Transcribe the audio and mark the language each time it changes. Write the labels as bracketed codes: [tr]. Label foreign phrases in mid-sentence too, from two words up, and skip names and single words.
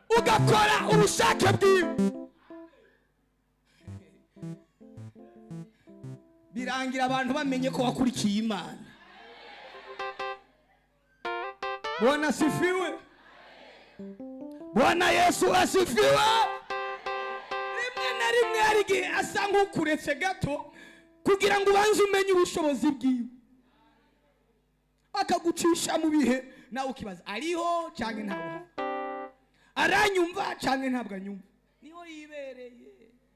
[rw] agakora ubushake bwiwe. Birangira abantu bamenye ko wakurikiye Imana. [sw] Bwana asifiwe. Bwana Yesu asifiwe. [rw] Rimwe na rimwe hari igihe asa nk'ukuretse gato kugira ngo ubanze umenye ubushobozi bwiwe, akagucisha mu bihe nawe ukibaza ariho cyangwa ntabwo, aranyumva cyangwa ntabwo anyumva, niho yibereye.